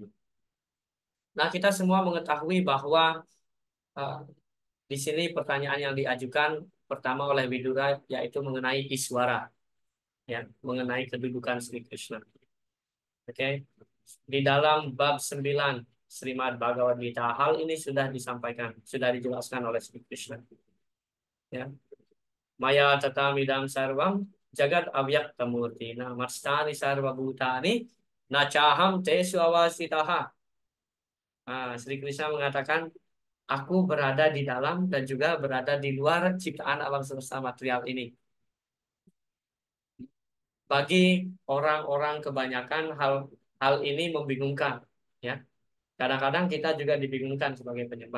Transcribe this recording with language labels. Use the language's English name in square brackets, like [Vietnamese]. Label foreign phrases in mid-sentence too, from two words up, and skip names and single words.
[Indonesian] Nah, kita semua mengetahui bahwa di sini pertanyaan yang diajukan pertama oleh Widura yaitu mengenai Iswara, ya, mengenai kedudukan Sri Krishna. Oke, di dalam bab 9 Srimad Bhagavad Gita hal ini sudah disampaikan, sudah dijelaskan oleh Sri Krishna. [Sanskrit] Ya, Maya tatamidam sarvam jagat avyakta murtina mastani sarva bhutani nachaham tesu awasitaha. [Indonesian] Sri Krishna mengatakan, aku berada di dalam dan juga berada di luar ciptaan alam semesta material ini. bagi orang-orang kebanyakan hal ini membingungkan, ya. Kadang-kadang kita juga dibingungkan sebagai penyembah.